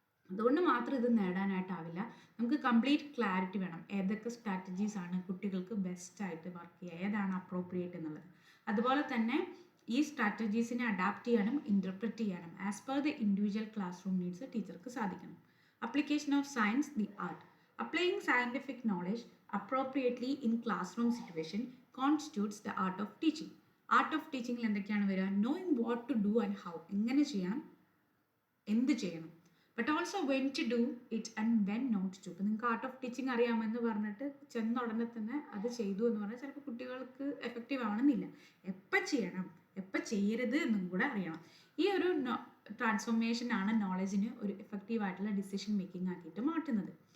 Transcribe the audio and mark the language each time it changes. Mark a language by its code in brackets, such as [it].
[ml] അതുകൊണ്ട് മാത്രം ഇത് നേടാനായിട്ടാവില്ല. നമുക്ക് കംപ്ലീറ്റ് ക്ലാരിറ്റി വേണം. ഏതൊക്കെ സ്ട്രാറ്റജീസ് ആണ് കുട്ടികൾക്ക് ബെസ്റ്റായിട്ട് വർക്ക് ചെയ്യുക, ഏതാണ് അപ്രോപ്രിയേറ്റ് എന്നുള്ളത്. അതുപോലെ തന്നെ ഈ സ്ട്രാറ്റജീസിനെ അഡാപ്റ്റ് ചെയ്യാനും ഇൻ്റർപ്രറ്റ് ചെയ്യാനും [en] as per the individual classroom needs [ml] ടീച്ചർക്ക് സാധിക്കണം. [en] Application of science the art. Applying scientific knowledge appropriately in classroom situation constitutes the art of teaching. [ml] Art of ടീച്ചിങ്ങിൽ എന്തൊക്കെയാണ് വരിക? Knowing what to do and how, എങ്ങനെ ചെയ്യണം, എന്ത് ചെയ്യണം, but also when to do it and when not to. ഇപ്പം നിങ്ങൾക്ക് art of teaching അറിയാമെന്ന് പറഞ്ഞിട്ട് ചെന്ന ഉടനെ തന്നെ അത് ചെയ്തു എന്ന് പറഞ്ഞാൽ ചിലപ്പോൾ കുട്ടികൾക്ക് എഫക്റ്റീവ് ആവണമെന്നില്ല. എപ്പോൾ ചെയ്യണം, എപ്പോൾ ചെയ്യരുത് എന്നും കൂടെ അറിയണം. ഈ ഒരു ട്രാൻസ്ഫോർമേഷൻ ആണ് നോളജിന് ഒരു എഫക്റ്റീവ് ആയിട്ടുള്ള ഡിസിഷൻ മേക്കിംഗ് ആക്കിയിട്ട് മാറ്റുന്നത്.